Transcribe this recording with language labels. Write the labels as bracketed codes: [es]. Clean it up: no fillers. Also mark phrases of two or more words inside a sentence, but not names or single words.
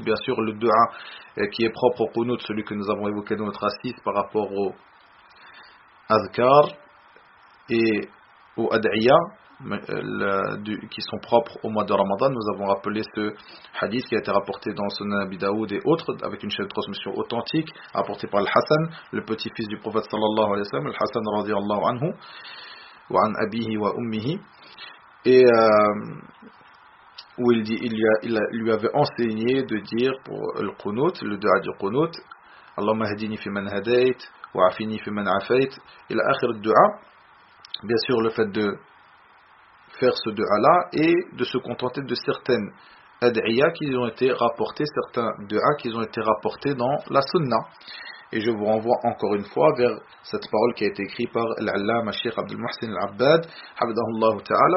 [fr] Bien sûr, le du'a qui est propre au qunut, celui que nous avons évoqué dans notre assise par rapport au azkar et au ad'iya, qui sont propres au mois de Ramadan. Nous avons rappelé ce hadith qui a été rapporté dans Sunan Abi Daoud et autres, avec une chaîne de transmission authentique, rapporté par Al-Hassan, le petit-fils du prophète [ar] صلى الله عليه وسلم, [fr] Al-Hassan [ar] رضي الله عنه وعن أبيه وأمه, [fr] et où il lui avait enseigné de dire pour le qunut, le dua du qunut, [ar] اللهم اهدني فيمن هديت وعافني فيمن عافيت إلى آخر الدعاء. [fr] Bien sûr, le fait de faire ce dua-là et de se contenter de certaines ad'iyas qui ont été rapportées, certains du'as qui ont été rapportés dans la sunna. Et je vous renvoie encore une fois vers cette parole qui a été écrite par l'Allama Cheikh Abdul Muhsin Al-Abbad, [ar] حفظه الله تعالى.